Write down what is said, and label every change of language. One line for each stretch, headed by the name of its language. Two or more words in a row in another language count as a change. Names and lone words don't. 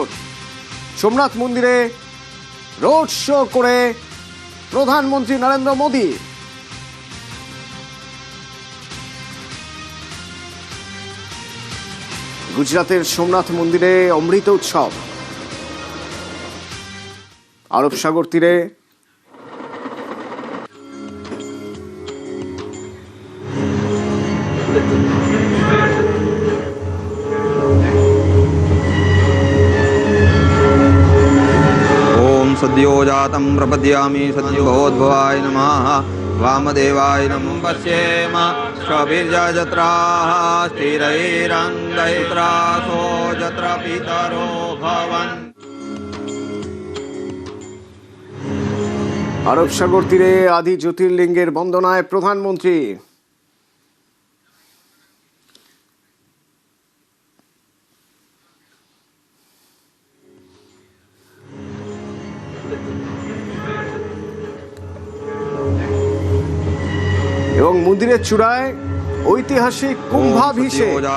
Bangla: সোমনাথ মন্দিরে রোড শো করে প্রধানমন্ত্রী নরেন্দ্র মোদী। গুজরাতের সোমনাথ মন্দিরে অমৃত উৎসব। আরব সাগর তীরে
Sanskrit: सद्यो जातं प्रपद्यामि सद्योद्भवाय नमः वामदेवाय नमः पश्येम स्वभिर्यजत्राः स्थिरैरङ्गैत्रासो यत्र पितरो भवन्।
Bangla: আরব সাগর তীরে আদি জ্যোতির্লিঙ্গের বন্দনায় প্রধানমন্ত্রী। এবং মন্দিরের চূড়ায় ঐতিহাসিক কুম্ভাভিষেক।